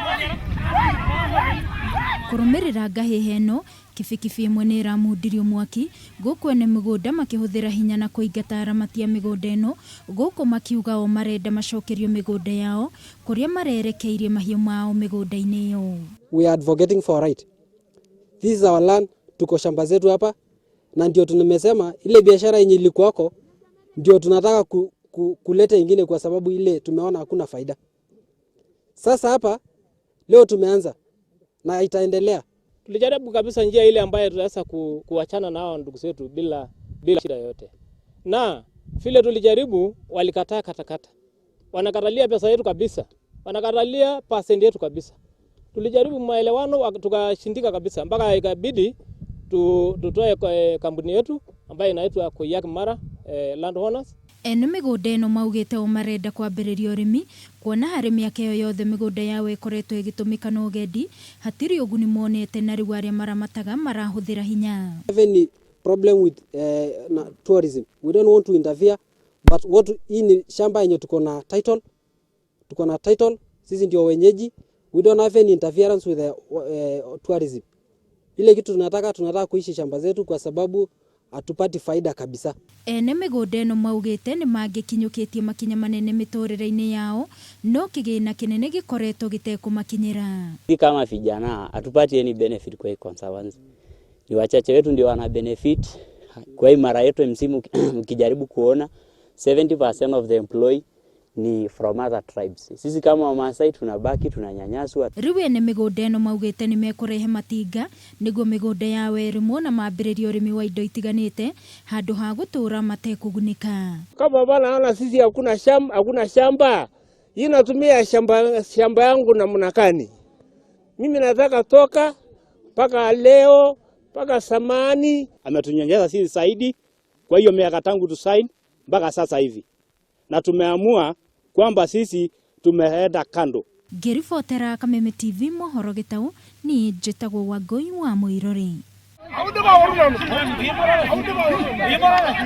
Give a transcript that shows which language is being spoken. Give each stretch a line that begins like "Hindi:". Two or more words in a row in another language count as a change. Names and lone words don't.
Kikuyu: Kurumirira ngahiha ino kibikibi imwe ni iramundirio mwaki guku ene migunda makihuthira hinya na kuingata aramati a migunda ino guku makiuga o marenda macokerio migunda yao kuria marerekeirie mahiu mao migunda-ini iyo.
English: We are advocating for right. This is our land,
Swahili: tuko shamba zetu hapa na ndio tunamesema ile biashara yenye ilikuwako ndio tunataka kuleta ingine kwa sababu ile tumeona hakuna faida. Sasa hapa leo tumeanza na itaendelea. Tulijaribu kabisa njia ile ambayo tunaweza kuachana na hao ndugu zetu bila shida yote. Na vile tulijaribu walikataa katakata. Wanakatalia pesa yetu kabisa. Wanakatalia percent yetu kabisa. Tulijaribu maelewano tukashindika kabisa mpaka ikabidi tutoe kampuni yetu ambayo inaitwa kwiyumiria landowners.
Kikuyu: Ene migunda ino maugite o marenda kwambiriria urimi kuona hari miaka yothe migunda yao ikoretwo igitumika na ugendi hatiri uguni monete na riu aria maramataga marahuthira hinya.
English: Any problem with tourism, we don't want to interfere, but what in
Swahili: shamba yenye tuko na title sisi ndio wenyeji,
English: we don't have any interference with tourism.
Swahili: Ile kitu tunataka kuishi shamba zetu kwa sababu atupati faida kabisa.
Kikuyu: Ene migunda ino maugite ni mangikinyukitie makinya manene mitorere-ini yao no kigina kinene gikoretwo gitekumakinyira.
Swahili: Kama vijana hatupati
English: any benefit
Swahili: kwa Conservancy. Ni wachache wetu ndio wana benefit. Kwa hii mara yetu msimu ukijaribu kuona 70%
English: of the employee
Swahili: ni
English: from other tribes.
Swahili: Sisi kama Wamasai tunabaki tunanyanyaswa.
Kikuyu: Riu ene migunda ino maugite ni mekurehe matinga niguo migunda yao irimwo na mambiririe urimi wa indo itiganite handu ha gutura matekugunika.
Swahili: Kama bana sisi hakuna shamba. Hii natumia shamba yangu na mnakani. Mimi nataka toka paka leo paka samani ametunyonyesha sisi zaidi kwa hiyo miaka tangu tu sign mpaka sasa hivi. Na tumeamua kwamba sisi tumeenda kando.
Kikuyu: Ngiribotera Kameme TV mohoro gitau ni njitagwo Wangui wa Muirori.